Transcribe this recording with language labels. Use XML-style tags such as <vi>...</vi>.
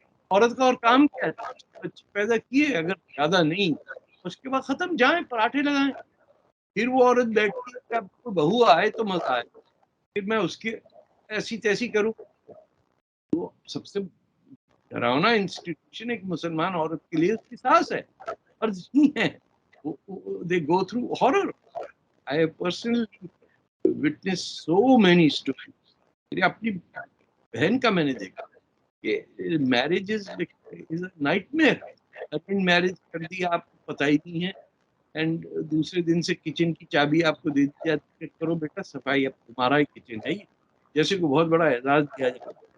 <ur>عورت کا اور کام کیا ہے؟ بچے پیدا کیے, اگر زیادہ نہیں اس کے بعد ختم, جائیں پراٹھے لگائیں. پھر وہ عورت بیٹھتی ہے کہ اب کوئی بہو آئے تو مزہ آئے, پھر میں اس کی ایسی تیسی کروں. تو سب سے ڈراؤنا انسٹیٹیوشن ایک مسلمان عورت کے لیے اس کی ساس ہے, فرض نہیں ہے.</ur> <en>They go through horror. I have personally witnessed so many stories.</en> <ur>میری اپنی بہن کا میں نے دیکھا کہ</ur> <en>Marriage is nightmare.</en> <ur>Marriage کر دی آپ کو پتہ ہی نہیں ہے, اینڈ دوسرے دن سے کچن کی چابی آپ کو دے دی جاتی ہے, کرو بیٹا صفائی, اب تمہارا ہی کچن ہے, جیسے کو بہت بڑا اعزاز دیا جائے.</ur>